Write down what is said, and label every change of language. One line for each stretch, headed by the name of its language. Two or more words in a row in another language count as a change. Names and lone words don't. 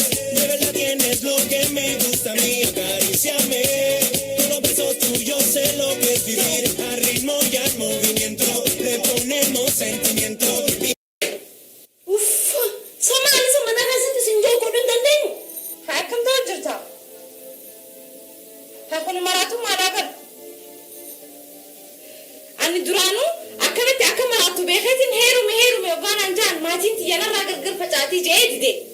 Spanish: De verdad tienes lo que me gusta a mí. Acaríciame. Con los besos tuyos sé lo que es vivir. Al ritmo y al movimiento le ponemos sentimiento. Uffa!
Oromo: Somaalis mana keessatti sin jiru godhuu hin dandeenyu. Haa akkam ta'aa jirta? Haa kun maraatu maalaa kana? Ani duraanuu akkamitti akka maraattu beekeetiin heerume yookaan anjaan maatiin xiyyanarraa gargar facaatii jedhee dide.